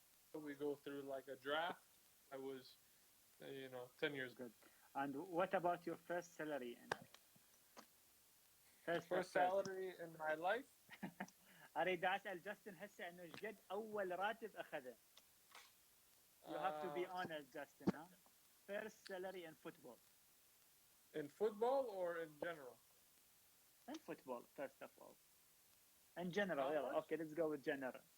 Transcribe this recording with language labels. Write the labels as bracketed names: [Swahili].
[English] We go through like a draft. I was, 10 years. Good. And what about your first salary and first of First salary in my life. [Arabic] اريد اسال جاستن هسه انه ايش قد اول راتب اخذه؟ [English] You have to be honest, Justin, huh? First salary in football. In football or in general? In football, first of all. In general, How yeah. much? Okay, let's go with general.